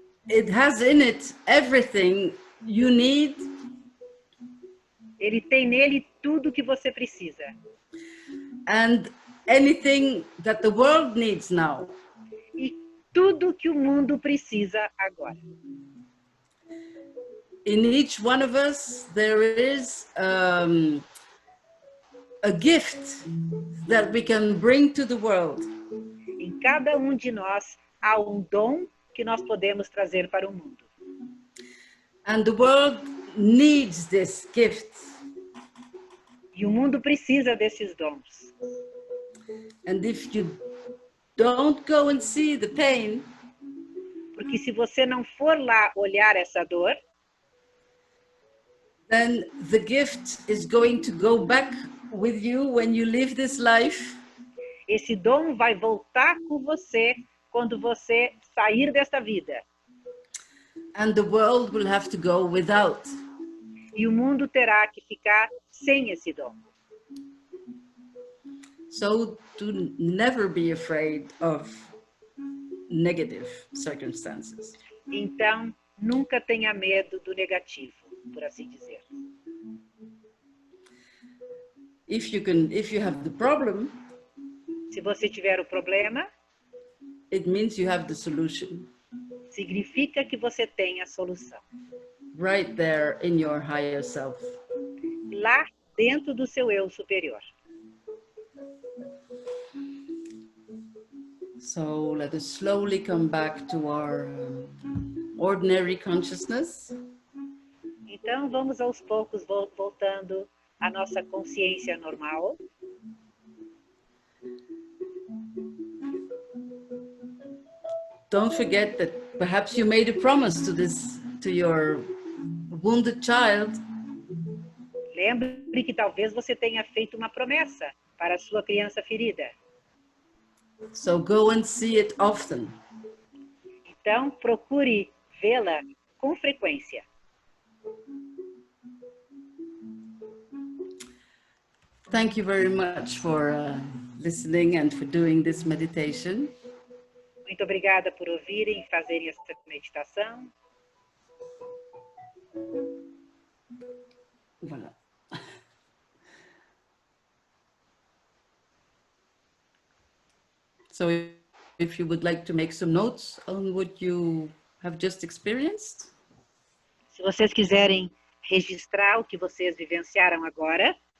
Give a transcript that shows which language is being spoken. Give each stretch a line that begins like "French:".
English: It has in it everything you need.
Portuguese: Ele tem nele tudo que você precisa.
English: And anything that the world needs now.
Portuguese: E tudo que o mundo precisa agora.
English: In each one of us there is a gift that we can bring to the world.
Portuguese: Em cada de nós há dom que nós podemos trazer para o mundo.
English: And the world needs this gift.
Portuguese: E o mundo precisa desses dons.
English: And if you don't go and see the pain,
Portuguese: porque se você não for lá olhar essa dor,
English: then the gift is going to go back with you when you live this life.
Portuguese: Esse dom vai voltar com você quando você sair desta vida.
English: And the world will have to go without.
Portuguese: E o mundo terá que ficar sem esse dom.
English: So to never be afraid of negative circumstances.
Portuguese: Então, nunca tenha medo do negativo, por assim dizer.
English: If you have the problem,
Portuguese: se você tiver o problema,
English: it means you have the solution.
Portuguese: Significa que você tem a solução.
English: Right there in your higher self.
Portuguese: Lá dentro do seu eu superior.
English: So let us slowly come back to our ordinary consciousness.
Portuguese: Então vamos aos poucos voltando à nossa consciência normal.
English: Don't forget that perhaps you made a promise to your wounded child.
Portuguese: Lembre que talvez você tenha feito uma promessa para a sua criança ferida.
English: So go and see it often.
Portuguese: Então procure vê-la com frequência.
English: Thank you very much for listening and for doing this meditation.
Portuguese: Muito obrigada por ouvirem e fazerem essa meditação.
French: Voilà.
English: So if you would like to make some notes on what you have just experienced.
Portuguese: Se vocês quiserem registrar o que vocês vivenciaram agora,